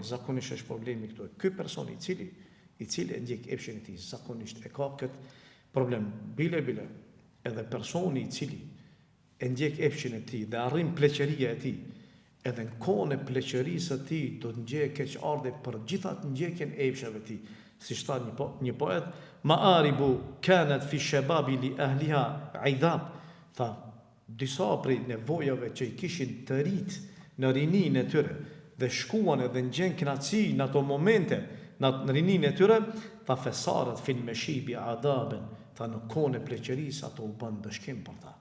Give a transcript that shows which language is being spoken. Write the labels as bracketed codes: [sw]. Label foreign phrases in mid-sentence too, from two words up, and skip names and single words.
[sq] Zakonisht është problemi këtu. Ky person i cili e ndjek epshin e tij, zakonisht e ka këtë problem. Bile edhe personi i cili e ndjek epshin e tij dhe arrin pleqëria e tij, edhe në kohën e pleqërisë së tij do të ndjejë keqardhje për gjithatë ndjekjen e epshave të tij. Si thot një poet, [ar] مآرب كانت في الشباب لأهلها عذاب. [sq] Tha, disa prej nevojave që i kishin të rit në rininë e tyre dhe shkuan edhe në gjën kënaqësi në ato momente në rininë e tyre, tha [ar] فصارت في المشيب عذابا. [sq] Tha në kohën e pleqërisë ato u bën dëshkim për ta.